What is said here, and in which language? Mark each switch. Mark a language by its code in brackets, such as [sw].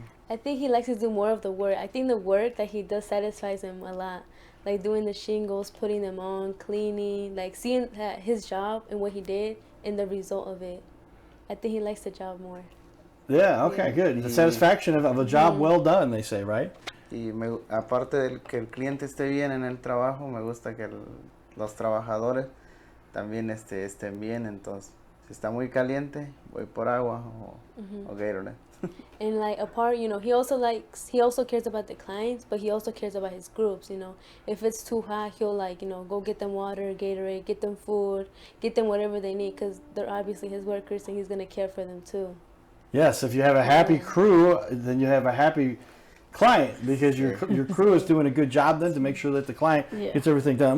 [en] I think he likes to do more of the work. I think the work that he does satisfies him a lot. Like doing the shingles, putting them on, cleaning, like seeing that his job and what he did and the result of it. I think he likes the job more. Yeah, okay, good. The satisfaction of a job well done, they say, right? [es] Y aparte de que el cliente esté bien en el trabajo, me gusta que los trabajadores también estén bien. Entonces, si está muy caliente, voy por agua o Gatorade. [en] And like apart, he also cares about the clients, but he also cares about his groups, If it's too hot, he'll go get them water, Gatorade, get them food, get them whatever they need, because they're obviously his workers and he's going to care for them too. Yes, if you have a happy crew, then you have a happy client because your crew is doing a good job then to make sure that the client gets everything done.